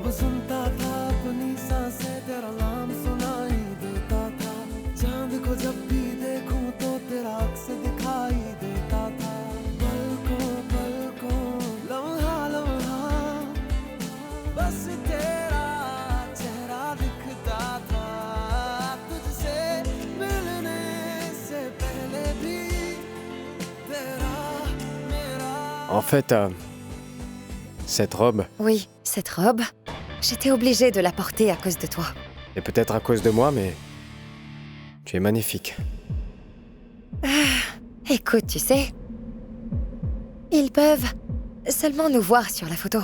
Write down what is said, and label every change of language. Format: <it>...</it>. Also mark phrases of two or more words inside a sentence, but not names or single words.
<hi>सुनता था अपनी सांसें तेरा नाम सुनाई देता था चांद को जब भी देखूं तो तेरा अक्स दिखाई देता था पलकों लम्हा लम्हा बस तेरा चेहरा दिखता था तुझसे मिलने से पहले भी तेरा मेरा</hi> <fr>En fait, cette robe, Oui, cette robe, j'étais obligée de la porter à cause de toi. est peut-être à cause de moi, mais tu es magnifique. Écoute, tu sais, ils peuvent seulement nous voir sur la photo.</fr>